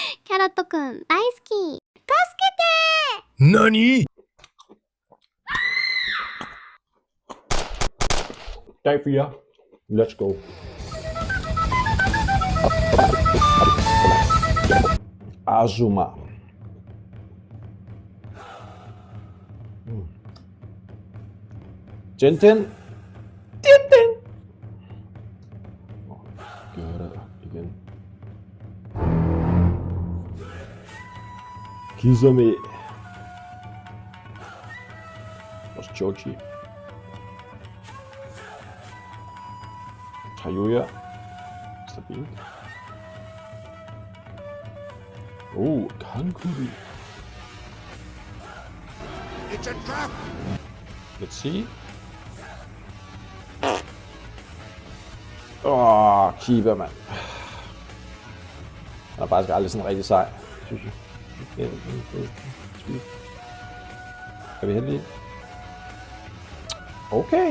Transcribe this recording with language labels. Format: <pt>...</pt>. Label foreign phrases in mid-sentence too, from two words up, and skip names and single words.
<ja>キャロットくん大好き。何？</ja> <da>Dag 4.</da> <en>Let's go.</en> <da>Azuma. Tintin. Tintin. Gør det igen. Kisame. Vores Chochi. Tayuya. Stabilt. Kankuri.</da> <en>It's a trap! Let's see.</en> <da>Keeper, mand. Han er faktisk aldrig sådan rigtig sej, synes jeg. Er vi heldige? Okay.</da>